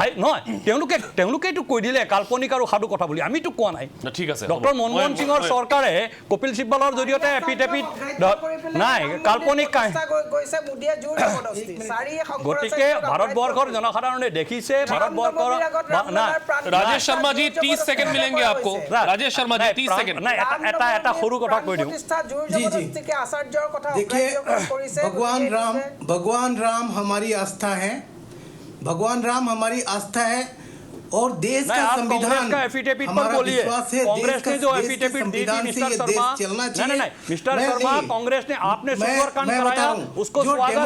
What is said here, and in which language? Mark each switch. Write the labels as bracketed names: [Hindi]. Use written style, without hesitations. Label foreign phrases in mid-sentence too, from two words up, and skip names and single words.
[Assamese] নহয়, তেওঁলোকেইটো কৈ দিলে কাল্পনিক আৰু সাধু কথা বুলি, আমিতো কোৱা নাই। ঠিক আছে। ডক্টৰ মনমোহন সিঙৰ চৰকাৰে কপিল চিব্বলৰ জৰিয়তে এপিডেভিট নাই কাল্পনিক গতিকে ভাৰতবৰ্ষৰ জনসাধাৰণে দেখিছে ভাৰতবৰ্ষৰ [Hindi] राजेश शर्मा जी 30 सेकंड मिलेंगे आपको। राजेश शर्मा जी 30 सेकंड। [Assamese] এটা সৰু কথা কৈ দিওঁ। [Hindi] जी जी देखिए, भगवान राम हमारी आस्था है, भगवान राम हमारी आस्था है और देश का संविधान का एफिडेविट पर हमारा बोलिए। विश्वास है। कांग्रेस ने जो एफिडेविट दी थी मिस्टर शर्मा, नहीं मिस्टर शर्मा, कांग्रेस ने आपने सुंदरकांड कराया, उसको स्वागत है।